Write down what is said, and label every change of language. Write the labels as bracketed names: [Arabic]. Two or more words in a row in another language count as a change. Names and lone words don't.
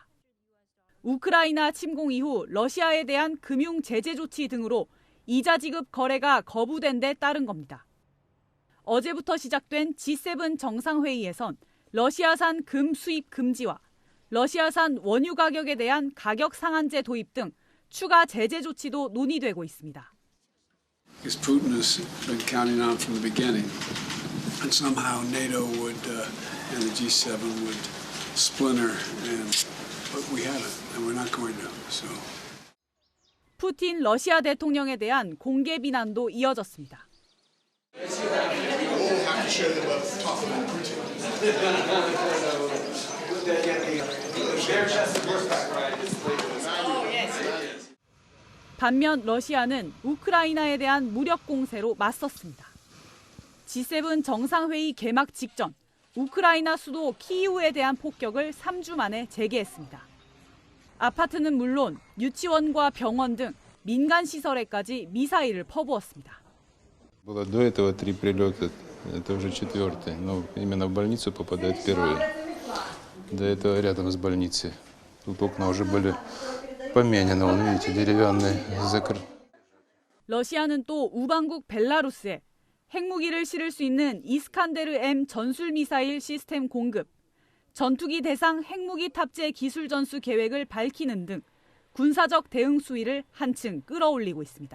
[Korean] 우크라이나 침공 이후 러시아에 대한 금융 제재 조치 등으로 이자 지급 거래가 거부된 데 따른 겁니다. 어제부터 시작된 G7 정상회의에선 러시아산 금 수입 금지와 러시아산 원유 가격에 대한 가격 상한제 도입 등 추가 제재 조치도 논의되고 있습니다. [English] Because Putin has been counting on from the beginning, and somehow NATO would and the G7 would splinter, but we haven't, and we're not going to. So. [Korean] 푸틴 러시아 대통령에 대한 공개 비난도 이어졌습니다. 반면 러시아는 우크라이나에 대한 무력 공세로 맞섰습니다. G7 정상회의 개막 직전 우크라이나 수도 키이우에 대한 폭격을 3주 만에 재개했습니다. 아파트는 물론 유치원과 병원 등 민간 시설에까지 미사일을 퍼부었습니다. [Russian] Было до этого 3 прилета, это уже 4-й, но именно в больницу попадает первый. До этого рядом с больницей. Тут окна уже были поменены, вон видите, деревянные, закрыты. [Korean] 러시아는 또 우방국 벨라루스에 핵무기를 실을 수 있는 이스칸데르-M 전술 미사일 시스템 공급, 전투기 대상 핵무기 탑재 기술 전수 계획을 밝히는 등 군사적 대응 수위를 한층 끌어올리고 있습니다.